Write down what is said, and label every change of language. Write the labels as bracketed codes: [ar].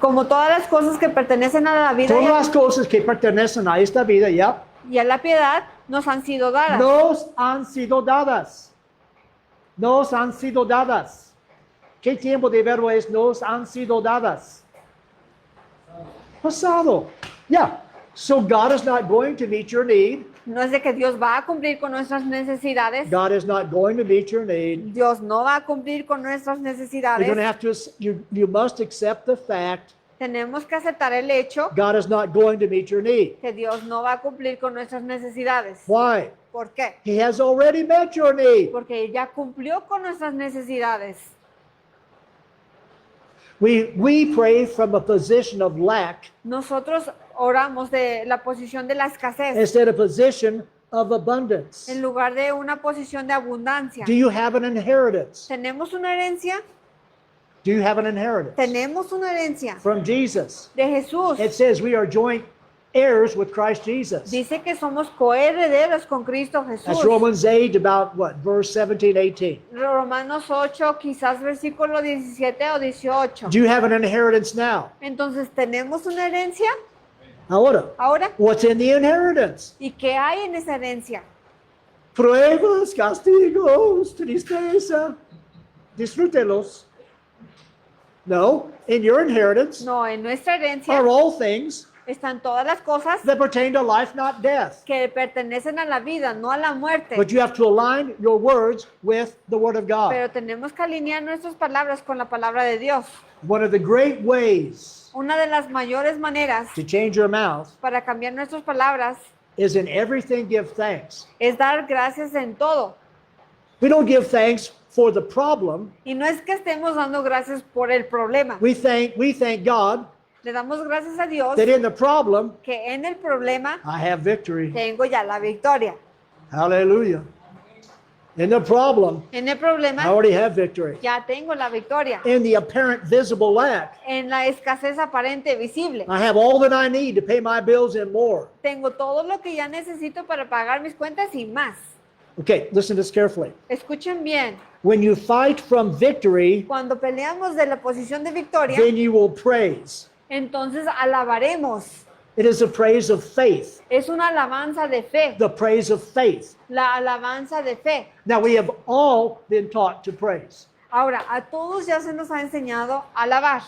[es] Como todas las cosas que pertenecen a la vida Todas las cosas que pertenecen a esta vida, ya, y a la piedad nos han sido dadas. nos han sido dadas. Nos han sido dadas. ¿Qué tiempo de verbo es nos han sido dadas? Pasado. [en] Yeah. So God is not going to meet your need. [es] No es de que Dios va a cumplir con nuestras necesidades. [en] God is not going to meet your need. [es] Dios no va a cumplir con nuestras [en] You're [es] necesidades. [en] going to have to, you must accept the fact [es] Tenemos que aceptar el hecho [en] God is not going to meet your need. [es] que Dios no va a cumplir con nuestras necesidades. [en] Why? [es] ¿Por qué? [en] He has already met your need. [es] Porque Él ya cumplió con nuestras necesidades. [en] We pray from a position of lack [es] Nosotros oramos de la posición de la escasez [en] instead of a position of abundance. [es] en lugar de una posición de abundancia. [en] Do you have an inheritance? [es] ¿Tenemos una herencia? [en] Do you have an inheritance? [es] Tenemos una herencia [en] From Jesus. [es] de Jesús. [en] It says we are joint heirs with Christ Jesus. [es] Dice que somos coherederos con Cristo [en] That's [es] Jesús. [en] Romans 8, about what, verse 17, 18. [es] Romanos 8, quizás versículo 17 o 18. [en] Do you have an inheritance now? [es] Entonces, ¿tenemos una herencia Ahora, ahora? [en] what's in the inheritance? [es] ¿Y qué hay en esa herencia? Pruebas, castigos, tristeza. Disfrútelos. [en] No, in your inheritance [es] No, en nuestra herencia [en] are all things [es] están todas las cosas [en] that pertain to life, not death. [es] que pertenecen a la vida, no a la muerte. [en] But you have to align your words with the Word of God. [es] Pero tenemos que alinear nuestras palabras con la palabra de Dios. [en] One of the great ways [es] Una de las mayores maneras [en] to change your mouth [es] para cambiar nuestras palabras [en] is in everything give thanks. [es] es dar gracias en todo. [en] We don't give thanks for the problem. [es] Y no es que estemos dando gracias por el problema. [en] We thank God [es] Le damos gracias a Dios [en] that in the problem [es] que en el problema [en] I have victory. [es] tengo ya la victoria. [en] Hallelujah. In the problem [es] En el [en] I [es] problema [en] already have victory. [es] ya tengo la victoria. [en] In the apparent visible lack [es] En la escasez aparente visible. [en] I have all that I need to pay my bills and more. [es] Tengo todo lo que ya necesito para pagar mis cuentas y más. [en] Okay, listen to this carefully. [es] Escuchen bien. [en] When you fight from victory, [es] Cuando peleamos de la posición de victoria, [en] then you will praise. [es] entonces alabaremos. [en] It is a praise of faith. [es] Es una alabanza de fe. [en] The praise of faith. [es] La alabanza de fe. [en] Now we have all been taught to praise. [es] Ahora, a todos ya se nos ha enseñado a alabar.